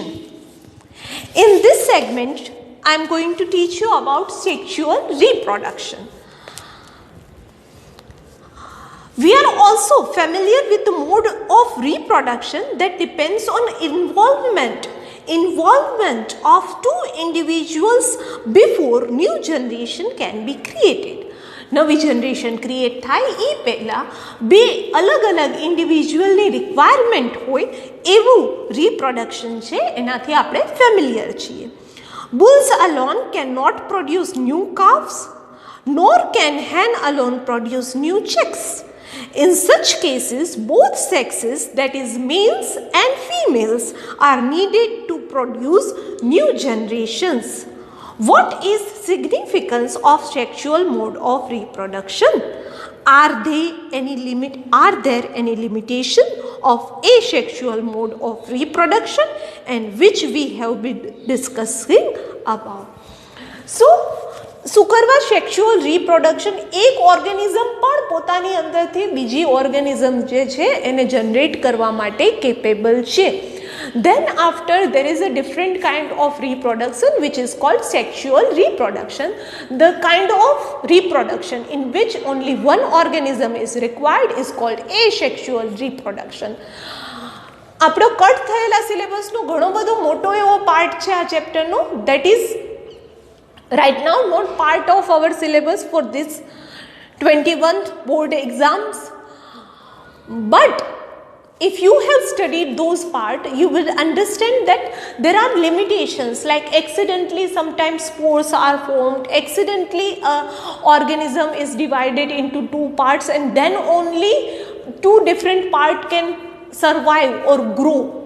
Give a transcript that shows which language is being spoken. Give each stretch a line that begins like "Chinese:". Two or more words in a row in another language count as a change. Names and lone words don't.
English: In this segment, I am going to teach you about sexual reproduction. We are also familiar with the mode of reproduction that depends on involvement of two individuals before new generation can be created.
Gujarati: નવી
English: generation create
Gujarati: થાય એ પહેલાં બે અલગ અલગ ઇન્ડિવિજ્યુઅલની રિક્વાયરમેન્ટ હોય એવું રિપ્રોડક્શન છે, એનાથી આપણે ફેમિલિયર છીએ.
English: Bulls alone cannot produce new calves, nor can hen alone produce new chicks. In such cases, both sexes, that is males and females, are needed to produce new generations. What is significance of sexual mode of reproduction? Are there any limitation of asexual mode of reproduction, and which we have been discussing about.
Gujarati: So શું કરવા
English: sexual reproduction
Gujarati: એક ઓર્ગેનિઝમ પણ પોતાની અંદરથી બીજી ઓર્ગેનિઝમ જે છે એને જનરેટ કરવા માટે કેપેબલ છે.
English: Then after there is a different kind of reproduction which is called sexual reproduction. The kind of reproduction in which only one organism is required is called asexual reproduction.
Gujarati: આપણો કટ થયેલા સિલેબસનો ઘણો બધો મોટો એવો પાર્ટ છે આ ચેપ્ટરનો,
English: that is right now not part of our syllabus for this 21st board exams, but if you have studied those part, you will understand that there are limitations, like accidentally sometimes spores are formed, accidentally organism is divided into two parts and then only two different parts can survive or grow.